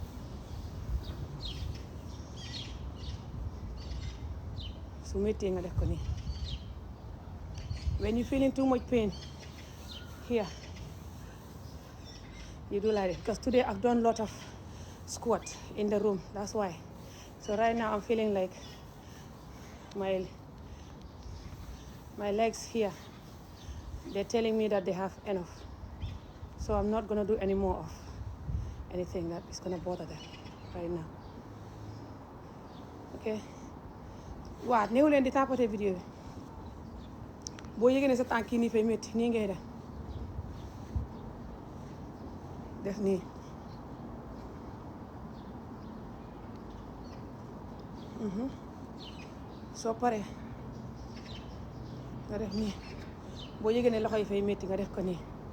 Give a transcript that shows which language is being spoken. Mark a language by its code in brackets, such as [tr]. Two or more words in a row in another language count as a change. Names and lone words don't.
[wo] su méttee nga def ko nii. [en] When you feeling too much pain here, you do like it. Because today I've done a lot of squat in the room, that's why. So right now I'm feeling like my legs here, they're telling me that they have enough. So I'm not gonna do any more of anything that is gonna bother them right now. Okay. [wo] Waaw néew leen di [fr] tapoter vidéo [wo] bi boo yëgee ne sa tànk yi nii fay métti nii ngay def nii. Soo paree nga def nii boo yëgee ne loxo yi fay métti nga def ko nii.